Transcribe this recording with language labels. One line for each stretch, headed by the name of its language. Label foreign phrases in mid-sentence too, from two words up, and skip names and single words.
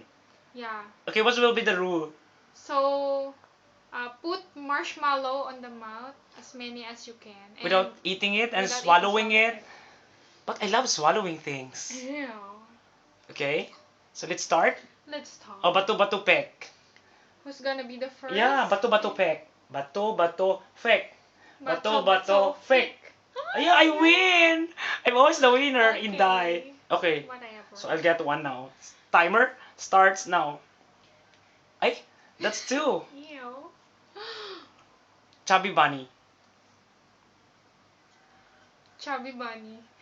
English: Yeah. Okay, what will be the rule? So put marshmallow on the mouth as many as you can and Without eating it and without eating swallowing swallowing it? it. But I love swallowing things. Yeah. Okay? So let's start? Let's start.
Filipino: Oh, bato-bato pek.
English: Who's gonna be the first? Yeah,
Filipino: bato-bato pek. Bato-bato fek. Bato-bato fek.
English: Pick. Yeah, I win! I'm always the winner in die. Okay. Okay, Whatever. so I'll get one now. Timer starts now. Ay, that's two. Ew. Chubby Bunny. Chubby bunny.